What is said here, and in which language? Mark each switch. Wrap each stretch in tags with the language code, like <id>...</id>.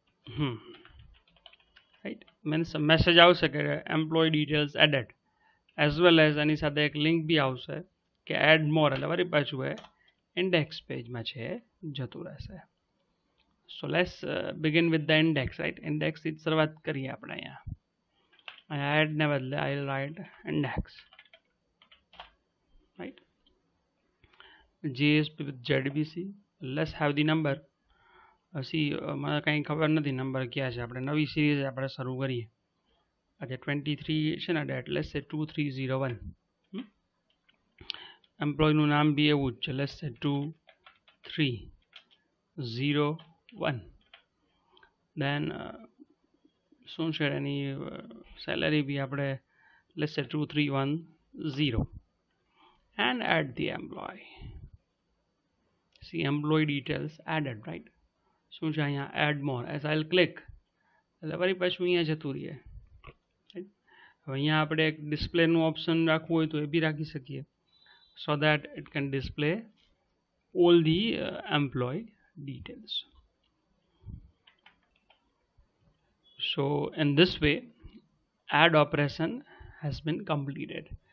<gu>Right, means message આવશે કે employ details added,</gu> <en>as well as</en> <gu>એની સાથે એક લિંક બી આવશે કે એડ મોર, એટલે વળી પાછું એ ઇન્ડેક્સ પેજમાં છે જતું રહેશે.</gu> <en>So let's begin with the index, right?</en> <gu>ઇન્ડેક્સથી જ શરૂઆત કરીએ આપણે. અહીંયા એડને બદલે</gu> <en>I will write index, right? JSP with ZBC, let's have the number.</en> <gu>મને કંઈ ખબર નથી નંબર ક્યાં છે, આપણે નવી સિરીઝ આપણે શરૂ કરીએ. આજે 23 છે ને ડેટ,</gu> <en>let's say</en> <gu>2301. એમ્પ્લોયનું નામ બી એવું જ છે,</gu> <en>let's say</en> <gu>2301. દેન શું છે એની સેલરી બી આપણે</gu> <en>let's say</en> <gu>2310,</gu> <en>and add the employee. See, employee details added, right?</en> <gu>શું છે અહીંયા add more,</gu> <en>as I will click</en> <gu>એટલે વળી પાછું અહીંયા જતું રહીએ. હવે અહીંયા આપણે એક ડિસ્પ્લેનું ઓપ્શન રાખવું હોય તો એ બી રાખી શકીએ,</gu> <en>So that it can display all the employee details. So in this way add operation has been completed.</en>